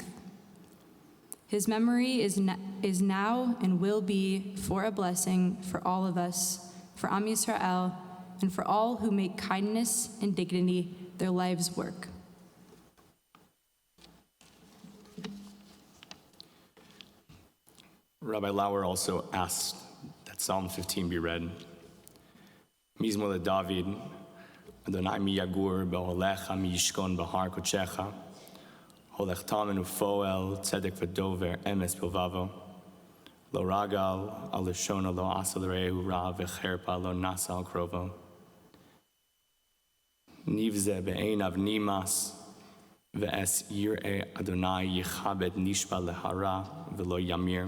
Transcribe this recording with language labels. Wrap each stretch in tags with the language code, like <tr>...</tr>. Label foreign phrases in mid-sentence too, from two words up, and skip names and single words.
<en>His memory is now and will be for a blessing for all of us, for</en> <he>עם ישראל,</he> <en>and for all who make kindness and dignity their lives' work. Rabbi Lauer also asked that Psalm 15 be read.</en> <he>מזמור דוד, יהוה מי יגור באהלך מי ישכן בהר קדשך, הולך תמים ופועל צדק ודובר אמת בלבבו, לא רגל על לשנו לא עשה לרעהו רעה וחרפה לא נשא על קרבו. נבזה בעיניו נמאס ואת יראי יהוה יכבד נשבע להרע ולא ימיר.</he>